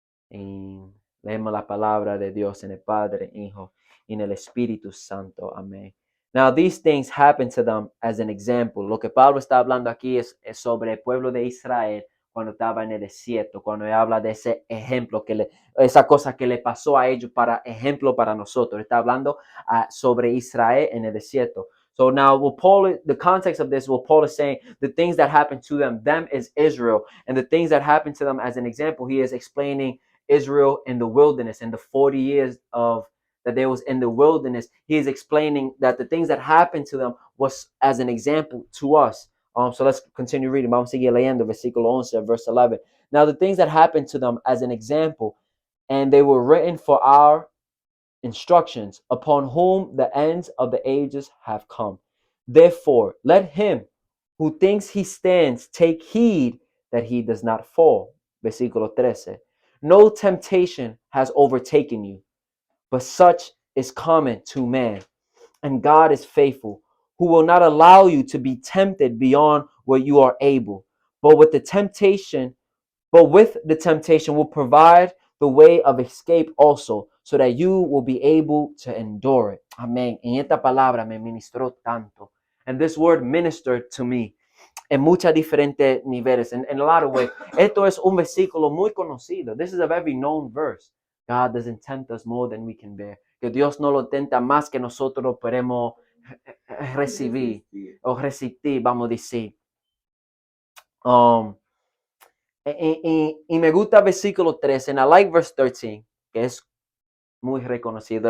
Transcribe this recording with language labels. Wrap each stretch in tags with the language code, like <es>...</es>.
<es>Y leemos la palabra de Dios en el Padre, Hijo, y en el Espíritu Santo. Amén.</es> <en>Now these things happened to them as an example.</en> <es>Lo que Pablo está hablando aquí es sobre el pueblo de Israel cuando estaba en el desierto, cuando él habla de ese ejemplo, esa cosa que le pasó a ellos para ejemplo para nosotros. Está hablando sobre Israel en el desierto.</es> <en>So now the context of this, what Paul is saying, the things that happened to them is Israel. And the things that happened to them as an example, he is explaining Israel in the wilderness and the 40 years that they was in the wilderness. He is explaining that the things that happened to them was as an example to us. So let's continue reading.</en> <es>Vamos a seguir leyendo versículo 11,</es> <en>verse 11. Now the things that happened to them as an example, and they were written for our instructions, upon whom the ends of the ages have come. Therefore, let him who thinks he stands take heed that he does not fall. Versículo 13. No temptation has overtaken you, but such is common to man. And God is faithful, who will not allow you to be tempted beyond what you are able, but with the temptation will provide the way of escape also, so that you will be able to endure it. Amén.</en> <es>En esta palabra me ministró tanto.</es> <en>And this word ministered to me</en> <es>en muchos diferentes niveles,</es> <en>in a lot of ways.</en> <es>Esto es un versículo muy conocido.</es> <en>This is a very known verse. God doesn't tempt us more than we can bear.</en> <es>Que Dios no lo tenta más que nosotros podemos recibir o resistir, vamos a decir. Y me gusta el versículo 13,</es> <en>and I like verse 13,</en> <es>que es muy reconocido.</es>